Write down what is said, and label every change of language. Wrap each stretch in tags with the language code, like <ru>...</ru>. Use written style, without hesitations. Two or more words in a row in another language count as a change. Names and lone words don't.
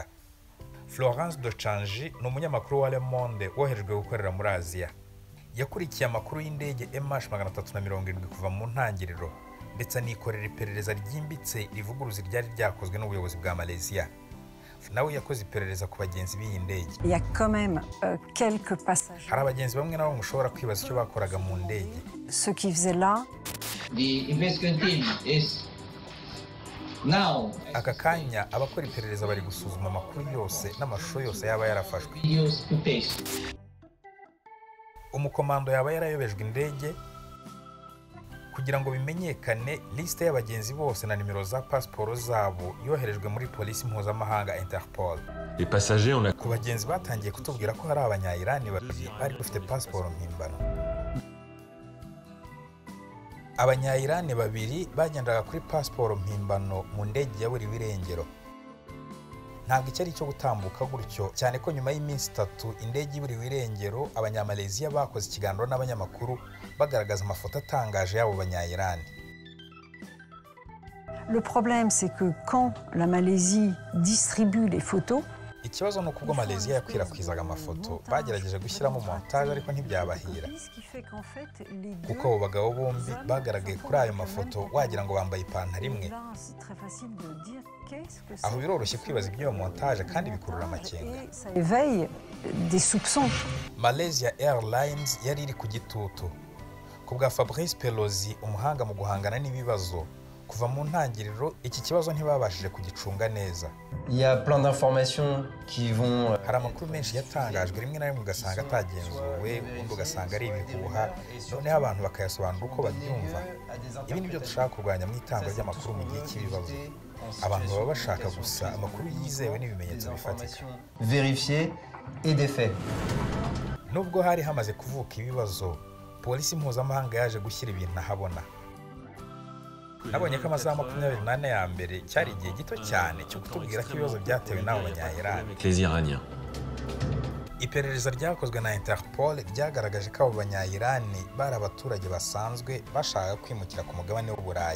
<rw>Florence de Changy ni umunyamakuru wa Le Monde woherejwe gukorera muri Aziya. Yakurikiye amakuru y'indege MH370 kuva mu ntangiriro, ndetse anikorera iperereza ryimbitse rivuguruza iryari ryakozwe n'ubuyobozi bwa Malaysia. Nawe yakoze iperereza ku bagenzi b'iyi ndege.</rw> <fr>Il y a quand même quelques passagers.</fr> <rw>Hari abagenzi bamwe nabo mushobora kwibaza icyo bakoraga mu ndege.</rw> <fr>Ce qui faisait là.</fr> <en>The investigation team is now.</en> <rw>Aka kanya abakora iperereza bari gusuzuma amakuru yose n'amashusho yose yaba yarafashwe.</rw> <en>Videos footage.</en> <rw>Umukomando yaba yarayobejwe indege kugira ngo bimenyekane liste y'abagenzi bose na nimero za passport zabo yoherejwe muri polisi mpuzamahanga Interpol.</rw> <fr>Les passagers ont</fr> <rw>Ku bagenzi batangiye kutubwira ko hari abanya-Irani babiri bari bafite passport mpimbano. Abanya-Irani babiri bagendaga kuri passport mpimbano mu ndege yaburiwe irengero. Ntabwo icyari cyo gutambuka gutyo, cyane ko nyuma y'iminsi 3 indege iburiwe irengero, abanya-Malaysia bakoze ikiganiro n'abanyamakuru bagaragaza amafoto atangaje y'abo banya-Irani.</rw> <fr>Le problème, c'est que quand la Malaisie distribue les photos,</fr> <rw>ikibazo ni uko ubwo Malaysia yakwirakwizaga amafoto bagerageje gushyiramo montage ariko ntibyabahira kuko abo bagabo bombi bagaragaye kuri ayo mafoto wagira ngo bambaye ipantaro imwe. Aho biroroshye kwibaza iby'iyo montage kandi bikurura amakenga. Malaysia Airlines yari iri ku gitutu ku bwa Fabrice Pelosi, umuhanga mu guhangana n'ibibazo. Kuva mu ntangiriro iki kibazo ntibabashije kugicunga neza.</rw> <fr>Il y a plein d'informations qui vont</fr> <rw>hari amakuru menshi yatangajwe rimwe na rimwe ugasanga atagenzuwe, ubundi ugasanga ari ibihuha, noneho abantu bakayasobanura uko babyumva. Ibi nibyo dushaka kurwanya mu itangwa ry'amakuru mu gihe cy'ibibazo. Abantu baba bashaka gusa amakuru yizewe n'ibimenyetso bifatika.</rw> <fr>vérifier et des faits.</fr> <rw>Nubwo hari hamaze kuvuka ibibazo, polisi mpuzamahanga yaje gushyira ibintu ahabona. Nabonye ko amasaha 24 ya mbere cyari igihe gito cyane cyo kutubwira ko ibibazo byatewe n'abo banya-Iran. Iperereza ryakozwe na Interpol ryagaragaje ko abo banya-Iran bari abaturage basanzwe bashaka kwimukira ku mugabane w'Uburayi.</rw>